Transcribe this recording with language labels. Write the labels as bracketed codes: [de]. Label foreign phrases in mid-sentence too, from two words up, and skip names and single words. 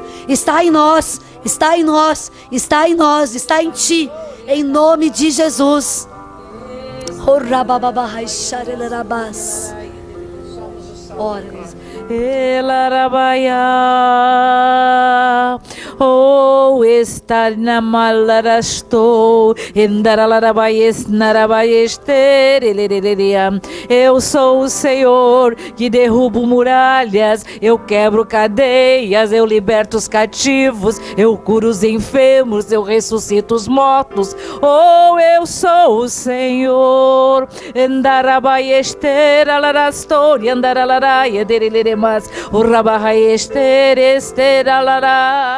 [pt] Está em nós. Está em ti. Em nome de Jesus. Ora. Elarabaya, oh, estar na malarastou, endaralarabayes narabayester, eu sou o Senhor que derrubo muralhas, eu quebro cadeias, eu liberto os cativos, eu curo os enfermos, eu ressuscito os mortos, oh, eu sou o Senhor, endarabayester, alarastou, endaralaraia, mas o rabahaester, esteralará.